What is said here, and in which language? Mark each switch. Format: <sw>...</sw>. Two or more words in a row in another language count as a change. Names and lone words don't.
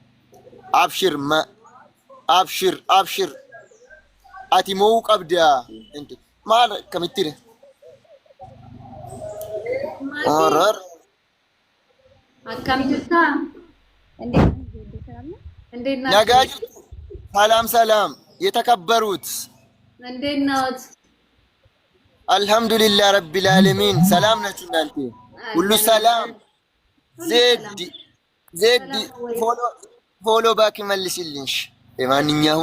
<om>Abshir. Ati moo qabdaa? Maal akkamitti? Akkam jirtaa? Nagaa jirtu.</om> <am>ሰላም የተከበሩት እንዴት ነዎት?</am> <ar>الحمد لله رب العالمين</ar> <am>ሰላም ናችሁ እናንተ? ሁሉ ሰላም? ዜድ</am> <en>follow back</en> <am>መልሽልሽ። ለማንኛውም</am>